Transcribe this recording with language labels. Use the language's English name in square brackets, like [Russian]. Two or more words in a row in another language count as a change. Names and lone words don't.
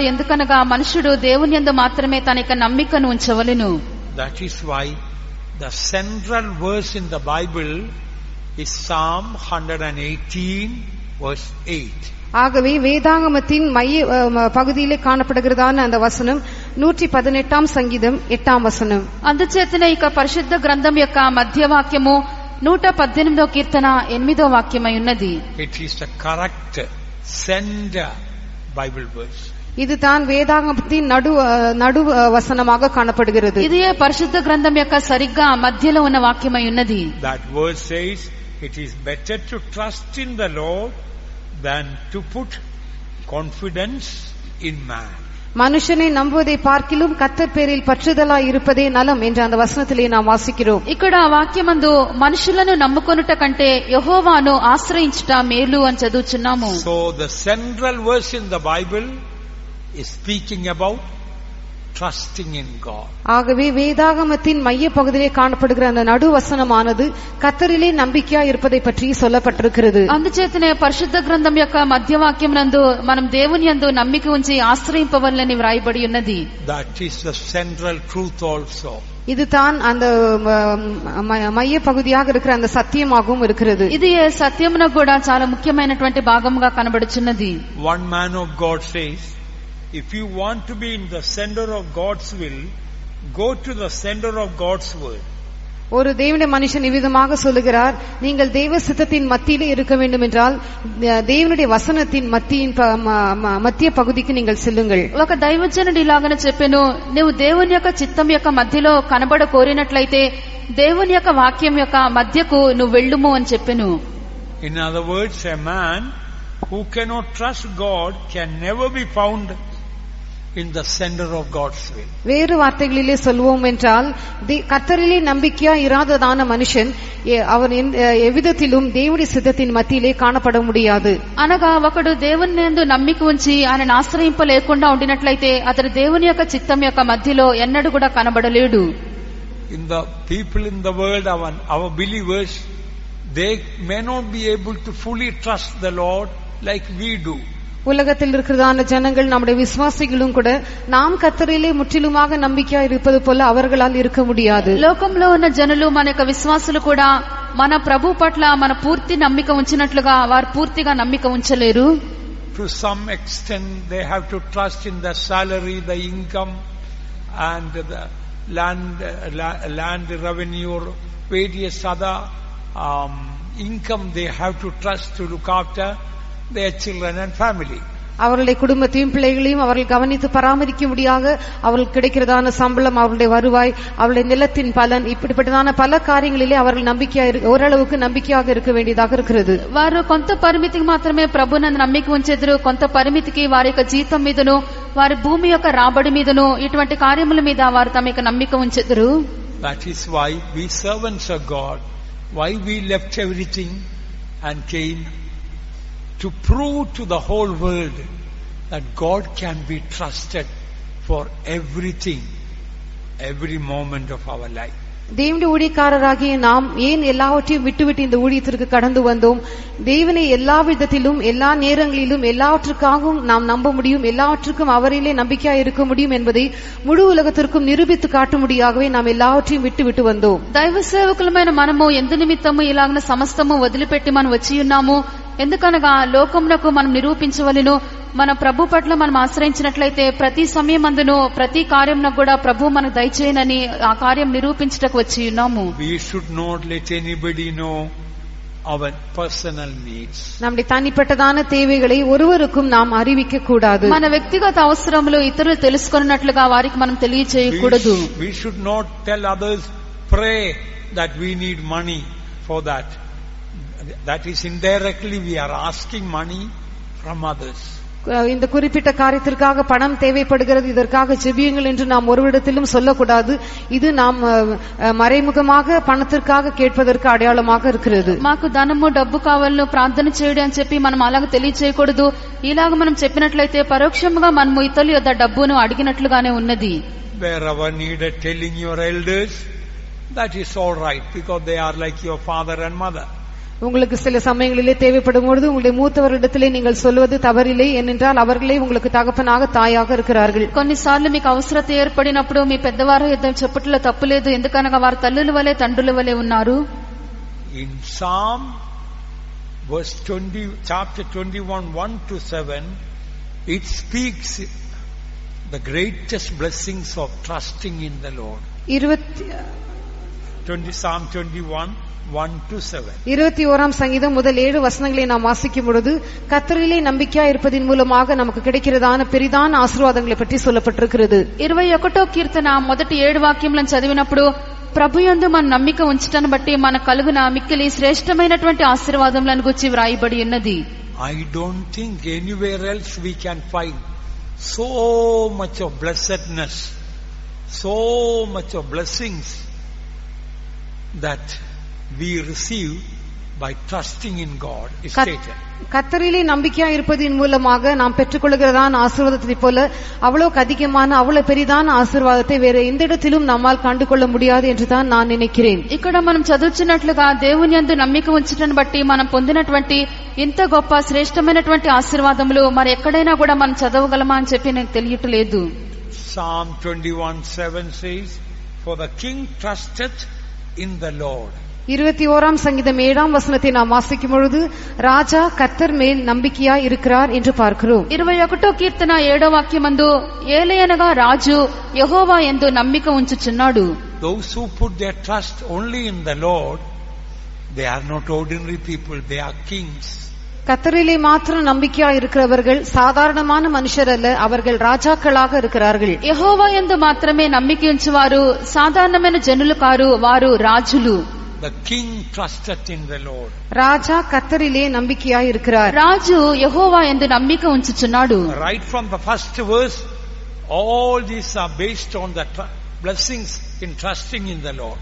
[Telugu] ఎందుకనగా మనుషుడు దేవుని యందు మాత్రమే తన యొక్క నమ్మికను ఉంచవలెను. [English] That is why the central verse in the Bible is Psalm 118 verse 8. [Tamil] ஆகவே வேதாகமத்தின் மைய பகுதியிலே காணப்படுகிறதான அந்த வசனம் 118 சங்கீதம் 8 వచనం. [Telugu] అందుచేతనే ఇక పరిశుద్ధ గ్రంథం యొక్క మధ్య వాక్యము 118వ కీర్తన 8వ వాక్యమై ఉన్నది. [English] It is the correct center Bible verse. [Tamil] இது தான் வேதாகமத்தின் நடு வசனமாக காணப்படுகிறது. [Telugu] ఇదే పరిశుద్ధ గ్రంథం యొక్క సరిగ్గా మధ్యలో ఉన్న వాక్యమై ఉన్నది. [English] That verse says it is better to trust in the Lord than to put confidence in man. [Tamil] மனுஷனை நம்புவதை பார்க்கிலும் கர்த்தர் பேரில் பற்றுதலாய் இருப்பதே நலம் என்ற அந்த வசனத்திலே நாம் வாசிக்கிறோம். [Telugu] ఇక్కడ వాక్యమందు మనుషులను నమ్ముకొనుట కంటే యెహోవాను ఆశ్రయించుట మేలు అని చదువుచున్నాము. [English] So the central verse in the Bible is speaking about trusting in God. [Tamil] ஆகவே வேதாகமத்தின் மைய பகுதியிலே காணப்படுகிற அந்த நடு வசனமானது கர்த்தரிலே நம்பிக்கையா இருப்பதை பற்றி சொல்லப்பட்டிருக்கிறது. [Telugu] అందుచేతనే పరిశుద్ధ గ్రంథం యొక్క మధ్య వాక్యం నందు మనం దేవుని యందు నమ్మిక ఉంచి ఆశ్రయింపవలెనని వ్రాయబడి ఉన్నది. [English] That is the central truth also. [Tamil] இதுதான் அந்த மைய பகுதியாக இருக்கிற அந்த சத்தியமாகவும் இருக்கிறது. [Telugu] ఇది సత్యమునకు కూడా చాలా ముఖ్యమైనటువంటి భాగముగా కనబడుచున్నది. [English] One man of God says, if you want to be in the center of God's will, go to the center of God's word. [Tamil] ஒரு தேவனுடைய மனுஷன் இவ்விதமாக சொல்லுகிறார், நீங்கள் தேவ சித்தத்தின் மத்தியிலே இருக்க வேண்டும் என்றால் தேவனுடைய வசனத்தின் மத்திய பகுதிக்கு நீங்கள் செல்லுங்கள். [Telugu] ఒక దైవజనుడు ఇలాగనే చెప్పెను, నీవు దేవుని యొక్క చిత్తం యొక్క మధ్యలో కనబడ కోరినట్లయితే దేవుని యొక్క వాక్యం యొక్క మధ్యకు నువ్వు వెళ్ళుము అని చెప్పెను. [English] In other words, a man who cannot trust God can never be found in the center of God's will. [Tamil] வேறு வார்த்தைகளிலே சொல்வோம் என்றால் கர்த்தரிலே நம்பிக்கையா இராததான மனுஷன் அவன் எவ்விதத்திலும் தேவனுடைய சித்தத்தின் மத்தியிலே காணப்பட முடியாது. [Telugu] అనగా ఒకడు దేవుని యందు నమ్మిక ఉంచి ఆయన ఆశ్రయింపలేకుండా ఉండినట్లయితే అతడు దేవుని యొక్క చిత్తం యొక్క మధ్యలో ఎన్నడూ కూడా కనబడలేడు. [English] In the people in the world, our believers, they may not be able to fully trust the Lord like we do. [Tamil] உலகத்தில் இருக்கிறதான ஜனங்கள் நம்முடைய விசுவாசிகளும் கூட நாம் கர்த்தரிலே முற்றிலுமாக நம்பிக்கையா இருப்பது போல அவர்களால் இருக்க முடியாது. [Telugu] లోకంలో ఉన్న జనులు మన యొక్క విశ్వాసులు కూడా మన ప్రభు పట్ల మన పూర్తి నమ్మిక ఉంచినట్లుగా వారు పూర్తిగా నమ్మిక ఉంచలేరు. [English] To some extent they have to trust in the salary, the income and the land revenue or various other income they have to trust to look after their children and family. [Tamil] அவர்களுடைய குடும்பத்தையும் பிள்ளைகளையும் அவர்கள் கவனித்து பராமரிக்கும்படியாக அவர்களுக்கு கிடைக்கிறதான சம்பளம், அவருடைய வருவாய், அவருடைய நிலத்தின் பலன், இப்படிப்பட்டதான பல காரியங்களிலே அவர்கள் ஓரளவுக்கு நம்பிக்கையாக இருக்க வேண்டியதாக இருக்கிறது. [Telugu] వారు కొంత పరిమితికి మాత్రమే ప్రభునందు నమ్మిక ఉంచెదరు. కొంత పరిమితికి వారి యొక్క జీతం మీదను వారి భూమి యొక్క రాబడి మీదను ఇటువంటి కార్యముల మీద వారు తమ యొక్క నమ్మిక ఉంచెదరు. [English] That is why we servants of God, why we left everything and came to prove to the whole world that God can be trusted for everything, every moment of our life. [Tamil] தேவனுடைய ஊழியக்காரராகிய நாம் ஏன் எல்லாவற்றையும் விட்டுவிட்டு இந்த ஊழியத்திற்கு கடந்து வந்தோம்? தேவனை எல்லா விதத்திலும் எல்லா நேரங்களிலும் எல்லாவற்றுக்காகவும் நாம் நம்ப முடியும், எல்லாவற்றுக்கும் அவரிலே நம்பிக்கையா இருக்க முடியும் என்பதை முழு உலகத்திற்கும் நிரூபித்து காட்டும்படியாகவே நாம் எல்லாவற்றையும் விட்டு வந்தோம். [Telugu] దైవ సేవకులమైన మనము ఎందు నిమిత్తము ఇలాగన సమస్తము వదిలిపెట్టి మనం వచ్చి ఉన్నాము. ఎందుకనగా లోకమునకు మనం నిరూపించవలెను. మన ప్రభు పట్ల మనం ఆశ్రయించినట్లయితే ప్రతి సమయమందును ప్రతి కార్యంలో కూడా ప్రభు మనకు దయచేయనని ఆ కార్యం నిరూపించటకు వచ్చి ఉన్నాము. [English] We should not let anybody know our personal needs. [Tamil] நம்முடைய தனிப்பட்டதான தேவைகளை ஒருவருக்கும் நாம் அறிவிக்க கூடாது. [Telugu] మన వ్యక్తిగత అవసరములు ఇతరులు తెలుసుకున్నట్లుగా వారికి మనం తెలియచేయకూడదు. [English] We should not tell others, pray that we need money for that. That is indirectly we are asking money from others. [Tamil] இந்த குறிப்பிட்ட காரியத்திற்காக பணம் தேவைப்படுகிறது, இதற்காக ஜெபியுங்கள் என்று நாம் ஒருவரிடத்திலும் சொல்லக்கூடாது. இது நாம் மறைமுகமாக பணத்திற்காக கேட்பதற்கு அடையாளமாக இருக்கிறது. [Telugu] మాకు ధనము డబ్బు కావాలను ప్రార్థన చేయడం అని చెప్పి మనం అలాగ తెలియచేయకూడదు. ఇలాగ మనం చెప్పినట్లయితే పరోక్షంగా మనము ఇతరుల యొద్ద డబ్బును అడిగినట్లుగానే ఉన్నది. [English] Wherever needed, telling your elders that is all right, because they are like your father and mother. [Tamil] உங்களுக்கு சில சமயங்களிலே தேவைப்படும் பொழுது உங்களுடைய மூத்தவரிடத்திலே நீங்கள் சொல்வது தவறில்லை, ஏனென்றால் அவர்களே உங்களுக்கு தகப்பனாக தாயாக இருக்கிறார்கள். [Telugu] కొన్నిసార్లు మీకు అవసరత ఏర్పడినప్పుడు మీ పెద్దవారు చెప్పట్లో తప్పు లేదు, ఎందుకనగా వారు తల్లుల వలె తండ్రుల వలె ఉన్నారు. [English] In Psalm verse 20, chapter 21, 1-7, it speaks the greatest blessings of trusting in the Lord. Psalm 21, 1-7. [Tamil] 21ஆம் சங்கீதம் முதல் 7 வசனங்களை நாம் வாசிக்கும் பொழுது கர்த்தரிலே நம்பிக்கையா இருப்பதின் மூலமாக நமக்கு கிடைக்கிறதான பெரிதான ஆசீர்வாதங்களை பற்றி சொல்லப்பட்டிருக்கிறது. [Telugu] 21వ కీర్తన మొదటి 7 వాక్యములను చదివినప్పుడు ప్రభుయందు మన నమ్మిక ఉంచటాన్ని బట్టి మన కలుగున మిక్కిలి శ్రేష్టమైనటువంటి ఆశీర్వాదములను గురించి వ్రాయబడి ఉన్నది. [English] I don't think anywhere else we can find so much of blessedness, so much of blessings that we receive by trusting in God is stated. [Tamil] கர்த்தரிலே நம்பிக்கையா இருப்பதின் மூலமாக நாம் பெற்றுக்கொள்கிறதான ஆசீர்வாதத்தை போல அவ்வளவு அதிகமான அவ்வளவு பெரிதான ஆசீர்வாதத்தை வேற எந்த இடத்திலும் நம்மால் கண்டுகொள்ள முடியாது என்று தான் நான் நினைக்கிறேன். [Telugu] ఇక్కడ మనం చదువుతున్నట్లుగా దేవుని యందు నమ్మిక ఉంచటాన్ని బట్టి మనం పొందినటువంటి ఇంత గొప్ప శ్రేష్టమైనటువంటి ఆశీర్వాదములు మరి ఎక్కడైనా కూడా మనం చదవగలమా అని చెప్పి నాకు తెలియట్లేదు. [English] Psalm 21:7 says, "For the king trusteth in the Lord." [Tamil] 21ஆம் சங்கீதம் 7ஆம் வசனத்தை நாம் வாசிக்கும் பொழுது ராஜா கர்த்தர் மேல் நம்பிக்கையா இருக்கிறார் என்று பார்க்கிறோம். [Telugu] 21వ కీర్తన 7వ వాక్యమందు ఏలయనగా రాజు యెహోవా యందు నమ్మిక ఉంచుచున్నాడు. [English] Those who put their trust only in the Lord, they are not ordinary people, they are kings. [Tamil] கர்த்தரிலே மாத்திரம் நம்பிக்கையா இருக்கிறவர்கள் சாதாரணமான மனுஷர் அல்ல, அவர்கள் ராஜாக்களாக இருக்கிறார்கள். [Telugu] యెహోవా యందు మాత్రమే నమ్మిక ఉంచువారు సాధారణమైన జనులు కారు, వారు రాజులు. [English] The king trusted in the Lord. [Tamil] ராஜா கர்த்தரிலே நம்பிக்கையா இருக்கிறார். [Telugu] రాజు యెహోవా యందు నమ్మిక ఉంచుచున్నాడు. [English] Right from the first verse, all these are based on the blessings in trusting in the Lord.